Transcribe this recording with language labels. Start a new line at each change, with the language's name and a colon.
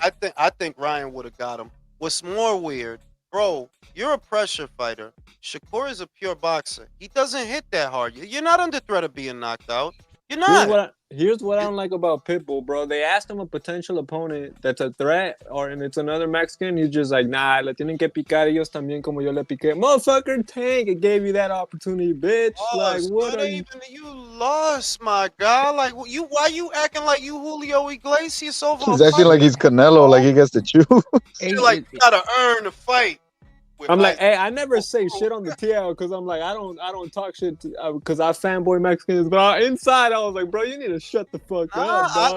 English: I think Ryan would have got him. What's more weird, bro? You're a pressure fighter. Shakur is a pure boxer. He doesn't hit that hard. You're not under threat of being knocked out. You're not. Here's what I don't like about Pitbull, bro. They asked him a potential opponent that's a threat, and it's another Mexican.
Spanish: He's just like, nah, le tienen que picar ellos también como yo le piqué.
English: Motherfucker, Tank, it gave you that opportunity, bitch. Like, what are you? You lost, my guy. Like, why you acting like you Julio Iglesias over? He's acting like he's Canelo, like he gets to choose. You're like, you gotta earn the fight. I'm like, hey, I never say shit on the TL because I'm like, I don't talk shit because I fanboy Mexicans, but inside I was like, bro, you need to shut the fuck up, dog.